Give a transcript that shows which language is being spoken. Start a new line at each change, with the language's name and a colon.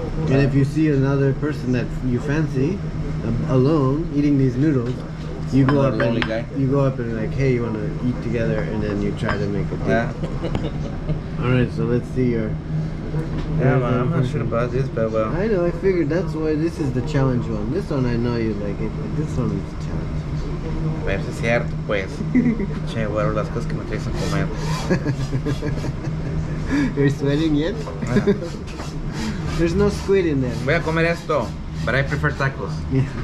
English: And if you see another person that you fancy alone eating these noodles, you go up and like, hey, you want to eat together, and then you try to make a deal. Yeah. All right, so let's see your. Yeah, man, I'm not sure about this, but well. I know. I figured that's why this is the challenge one. This one I know you like it, but this one is the challenge.
Spanish: A ver si es cierto, pues. Che, bueno, las cosas que me traes a comer.
English: You're sweating yet? Ah. There's no squid in there.
Spanish: Voy a comer esto,
English: but I prefer tacos. Yeah.